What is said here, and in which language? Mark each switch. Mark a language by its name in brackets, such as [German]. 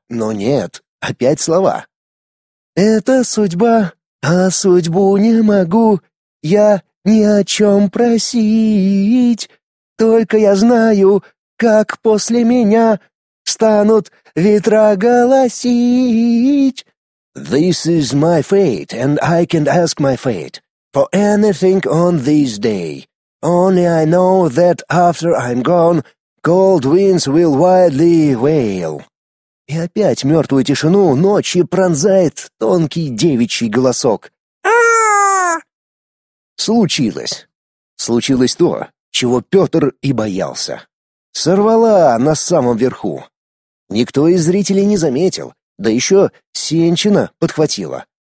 [Russian] Но нет, опять слова. «Это судьба, а судьбу не могу я ни о чем просить. Только я знаю, как после меня станут ветра голосить». [English] «This is my fate, and I can ask my fate for anything on this day. Only I know that after I'm gone, cold winds will wildly wail». [Russian] И опять мертвую тишину ночи пронзает тонкий девичий голосок. Случилось. Случилось то, чего Петр и боялся. Сорвала на самом верху. Никто из зрителей не заметил, да еще Сенчина подхватила.